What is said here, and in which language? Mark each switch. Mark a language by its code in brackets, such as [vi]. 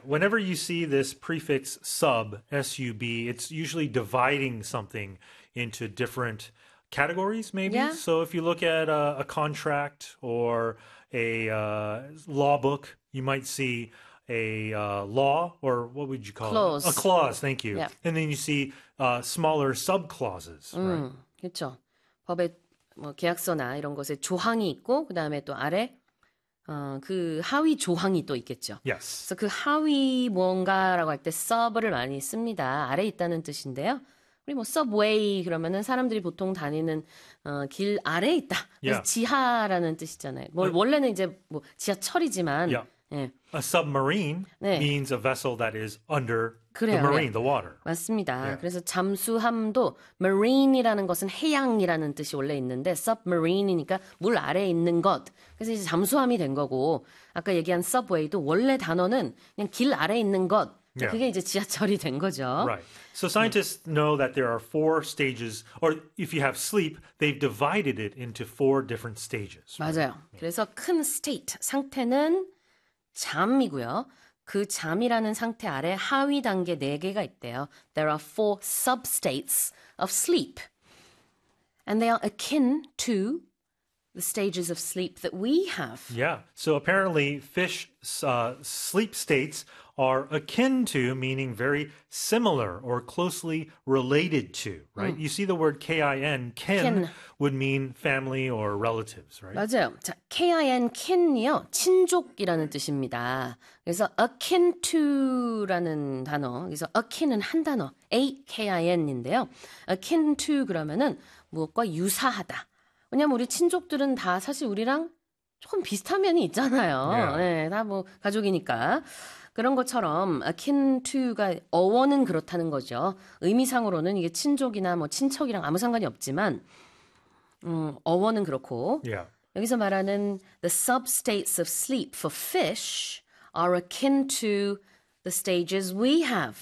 [en] Whenever you see this prefix sub, S-U-B, it's usually dividing something into different categories, maybe. Yeah. So if you look at a contract or a law book, you might see a law, or what would you call clause. It? A clause, thank you. Yeah. And then you see smaller sub-clauses, right? [ko] 그렇죠. 법에 뭐 계약서나 이런 것에 조항이 있고 그 다음에 또 아래 그 하위 조항이 또 있겠죠. [en] Yes. [ko] 그래서 그 하위 뭔가라고 할 때 sub를 많이 씁니다. 아래 있다는 뜻인데요. 우리 뭐 subway 그러면은 사람들이 보통 다니는 길 아래 있다. 그래서 [en] yeah. [ko] 지하라는 뜻이잖아요. 뭐 원래는 이제 뭐 지하철이지만. [en] Yeah. 네. A submarine 네. means a vessel that is under [ko] 그래요. [en] the marine, the water. [ko] 맞습니다. [en] Yeah. [ko] 그래서 잠수함도 marine이라는 것은 해양이라는 뜻이 원래 있는데 submarine이니까 물 아래에 있는 것. 그래서 이제 잠수함이 된 거고 아까 얘기한 subway도 원래 단어는 그냥 길 아래에 있는 것. [en] Yeah. [ko] 그게 이제 지하철이 된 거죠. [en] Right. So scientists know that there are four stages, or if you have sleep, they've divided it into four different stages. [ko] Right? 맞아요. 그래서 큰 state, 상태는 잠이고요. 그 잠이라는 상태 아래 하위 단계 네 개가 있대요. [en] There are four substates of sleep. And they are akin to the stages of sleep that we have. Yeah. So apparently fish sleep states are akin to, meaning very similar or closely related to, right? You see the word kin, kin would mean family or relatives, right? [ko] 맞아요. 자, kin, kin이요. 친족이라는 뜻입니다. 그래서 akin to라는 단어, 그래서 akin은 한 단어, akin인데요. akin to 그러면은 무엇과 유사하다. 왜냐면 우리 친족들은 다 사실 우리랑 조금 비슷한 면이 있잖아요. [en] Yeah. [ko] 네, 다 뭐 가족이니까. 그런 것처럼 akin to가 어원은 그렇다는 거죠. 의미상으로는 이게 친족이나 뭐 친척이랑 아무 상관이 없지만 어원은 그렇고 [en] yeah. [ko] 여기서 말하는 [en] the substates of sleep for fish are akin to the stages we have